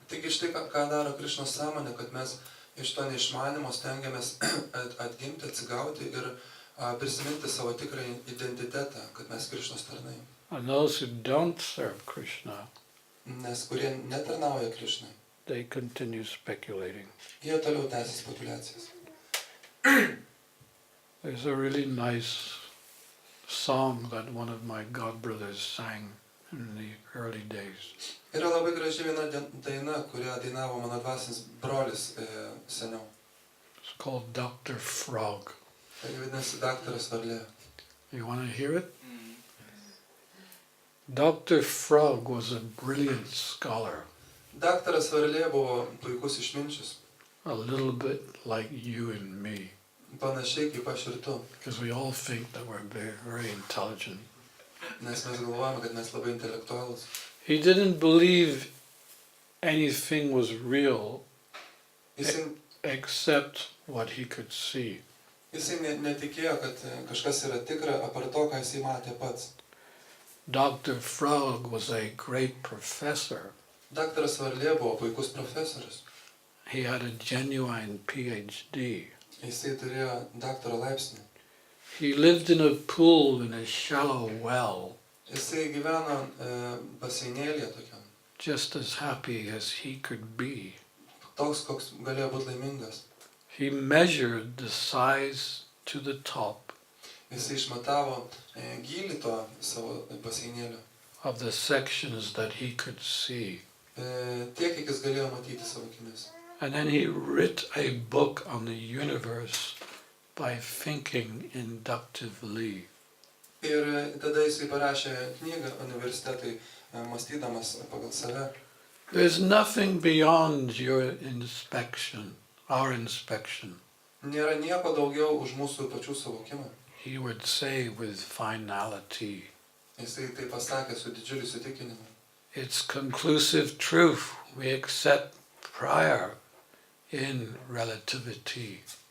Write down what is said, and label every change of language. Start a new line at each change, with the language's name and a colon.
Lithuanian: Taigi štai ką daro Krishnos sąmonė, kad mes iš to neišmanimo stengiamės atgimti, atsigauti ir prisiminti savo tikrą identitetą, kad mes Krishnos tarnai.
English: And those who don't serve Krishna,
Lithuanian: Nes kurie netarnauja Krishnai,
English: they continue speculating.
Lithuanian: jie toliau tęsia spekulacijas.
English: There's a really nice song that one of my godbrothers sang in the early days.
Lithuanian: Yra labai graži viena daina, kurią dainavo mano dvasinis brolis seniau.
English: It's called Dr. Frog.
Lithuanian: Tai vadinasi Daktaras Varlė.
English: You want to hear it? Dr. Frog was a brilliant scholar,
Lithuanian: Daktaras Varlė buvo puikus išminčius,
English: a little bit like you and me,
Lithuanian: panašiai kaip aš ir tu,
English: because we all think that we're very, very intelligent.
Lithuanian: nes mes galvojame, kad mes labai intelektualus.
English: He didn't believe anything was real
Lithuanian: Jisai
English: except what he could see.
Lithuanian: Netikėjo, kad kažkas yra tikra, apart to, ką jisai matė pats.
English: Dr. Frog was a great professor.
Lithuanian: Daktaras Varlė buvo puikus profesorius.
English: He had a genuine PhD.
Lithuanian: Jisai turėjo daktaro laipsnį.
English: He lived in a pool in a shallow well,
Lithuanian: Jisai gyveno baseinėlyje tokiam.
English: just as happy as he could be.
Lithuanian: Toks, koks galėjo būti laimingas.
English: He measured the size to the top
Lithuanian: Jisai išmatavo gylį to savo baseinėlio.
English: of the sections that he could see.
Lithuanian: Tiek, kiek jis galėjo matyti savo akimis.
English: And then he wrote a book on the universe by thinking inductively.
Lithuanian: Ir tada jisai parašė knygą universitetui, mąstydamas pagal save.
English: There's nothing beyond your inspection, our inspection.
Lithuanian: Nėra nieko daugiau už mūsų pačių suvokimą.
English: He would say with finality.
Lithuanian: Jisai tai pasakė su didžiuliu įsitikinimu.
English: It's conclusive truth we accept prior in relativity.